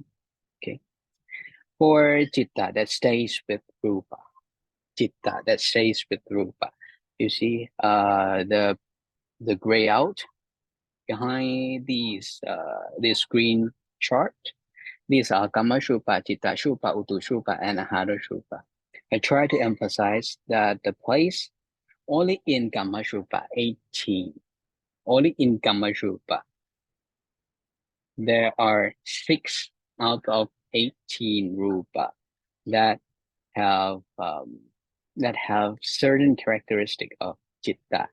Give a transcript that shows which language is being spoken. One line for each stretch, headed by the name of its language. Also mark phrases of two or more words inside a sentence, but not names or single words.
English: Okay. For citta that stays with rupa, citta that stays with rupa. You see the gray out behind this green chart. These are
Pali: kamma-shrupa, citta-shrupa, utu-shrupa,
English: and ahara-shrupa. I try to emphasize that the place only in kamma-shrupa 18, only in kamma-shrupa, there are 6 out of 18 rupa that have certain characteristic of citta.